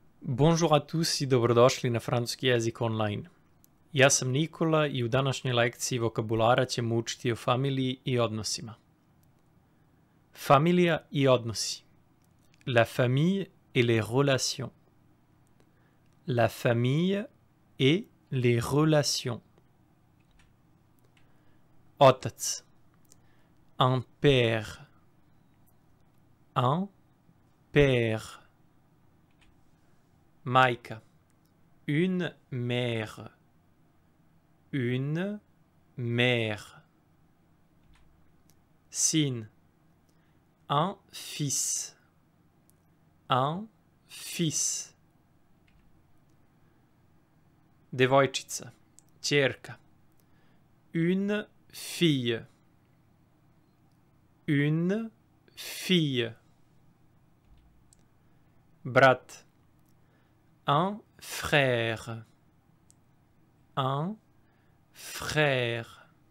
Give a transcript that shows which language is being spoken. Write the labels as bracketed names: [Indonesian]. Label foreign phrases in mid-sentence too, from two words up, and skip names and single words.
[French] Bonjour a tous [Serbian] i dobrodošli na francuski jezik online. Ja sam Nikola i u današnjoj lekciji vokabulara ćemo učiti o familiji i odnosima. Familija i odnosi. [French] La famille et les relations. La famille et les relations. Otac. Un père. Un père. Majka. Une mère. Une mère. Sin. Un fils. Un fils. [Serbian] Devojčica. Ćerka. [French] Une fille. Une fille. Brat. Un frère. Un frère.